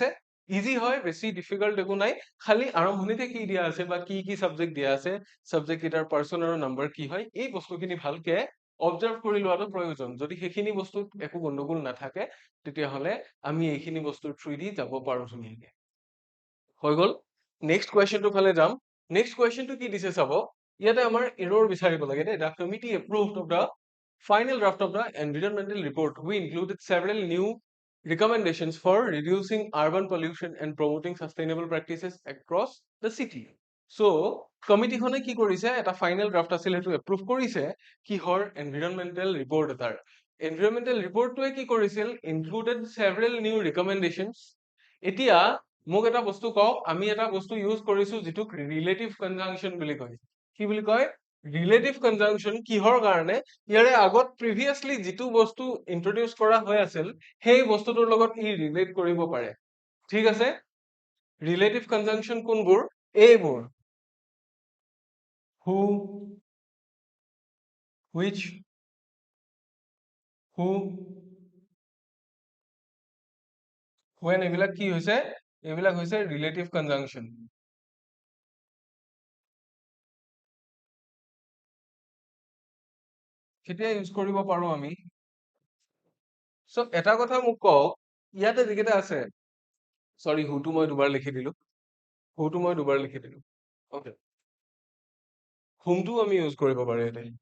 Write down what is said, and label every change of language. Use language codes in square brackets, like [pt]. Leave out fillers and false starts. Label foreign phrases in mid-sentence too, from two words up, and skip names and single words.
[as] ইজি হয়, বেছি ডিফিকাল্ট একো নাই, খালি আৰম্ভণিতে কি দিয়া আছে বা কি কি সাবজেক্ট দিয়া আছে, সাবজেক্ট কেইটাৰ পাৰ্চন আৰু নাম্বাৰ কি হয়, এই বস্তুখিনি ভালকে অবজাৰ্ভ কৰি লোৱাটো প্ৰয়োজন। যদি সেইখিনি বস্তুত একো গণ্ডগোল নাথাকে তেতিয়াহ'লে আমি এইখিনি বস্তুৰ থ্ৰুদি যাব পাৰো ধুনীয়াকে। হৈ গ'ল, নেক্সট কুৱেশ্যনটোৰ ফালে যাম। নেক্সট কুৱেশ্যনটো কি দিছে চাব, ইয়াতে আমাৰ এৰৰ বিচাৰিব লাগে দেই। [en] the committee approved of the final draft of the environmental report, we included several new recommendations for reducing urban pollution and promoting sustainable practices across the city. [as] So, কমিটিখনে কি কৰিছে, এটা [en] final draft [as] আছিল, সেইটো এপ্ৰুভ কৰিছে কিহৰ, [en] environmental report [as] এটাৰ। এনভাইৰনমেন্টেল ৰিপৰ্টটোৱে কি কৰিছিল, [en] included several new recommendations. [as] এতিয়া মোক এটা বস্তু কওক, আমি এটা বস্তু ইউজ কৰিছো যিটোক [en] relative conjunction [as] বুলি কয়। কি বুলি কয়, [en] relative conjunction. [as] কিহৰ কাৰণে, ইয়াৰে আগত প্ৰিভিয়াছলি যিটো বস্তু ইন্ট্ৰডিউচ কৰা হৈ আছিল সেই বস্তুটোৰ লগত ই ৰিলেট কৰিব পাৰে, ঠিক আছে। ৰিলেটিভ কনজাংচন কোনবোৰ, এইবোৰ, [en] who, which, who, when, [as] এইবিলাক কি হৈছে, এইবিলাক হৈছে [en] relative conjunction. [as] কেতিয়া ইউজ কৰিব পাৰো আমি, চ' এটা কথা মোক কওক, ইয়াতে যিকেইটা আছে, সৰি হুটো মই দুবাৰ লিখি দিলো, হুটো মই দুবাৰ লিখি দিলো, অকে, হুমটো আমি ইউজ কৰিব পাৰো ইয়াতে।